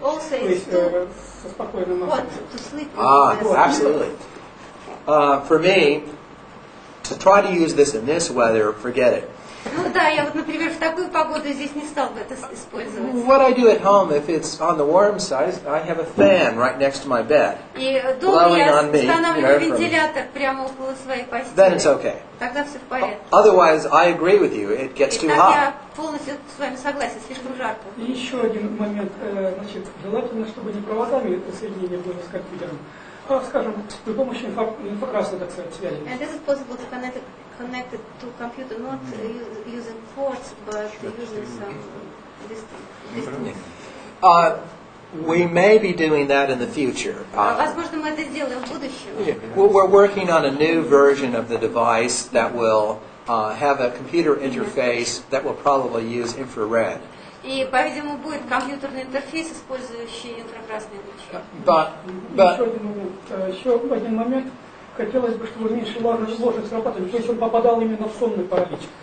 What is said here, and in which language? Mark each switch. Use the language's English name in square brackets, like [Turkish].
[Russian] То есть со спокойной маской. [English] Absolutely. For me, to try to use this in this weather, forget it. [Russian] Ну да, я вот, например, в такую погоду здесь не стал бы это использовать. [English] What I do at home, if it's on the warm side, I have a fan right next to my bed. [Russian] И дома я устанавливаю вентилятор прямо около своей постели. [English] Then it's okay. [Russian] Тогда все в порядке. [English] Otherwise, I agree with you. It gets too hot. [Russian] Я полностью с вами согласен, слишком жарко. И еще один момент, значит, желательно, чтобы не проводами соединение было с компьютером, а, скажем, при помощи инфракрасной, так сказать, связи. [English] And this is possible to connect it to computer, not using ports, but using some distance. We may be doing that in the future. [Russian] Возможно, мы это сделаем в будущем. [English] We're working on a new version of the device that will have a computer interface that will probably use infrared. [Russian] И, по-видимому, будет компьютерный интерфейс, использующий инфракрасные лучи. Еще один момент. Хотелось бы, чтобы меньше ложных срабатываний, то есть он попадал именно в сонный паралич.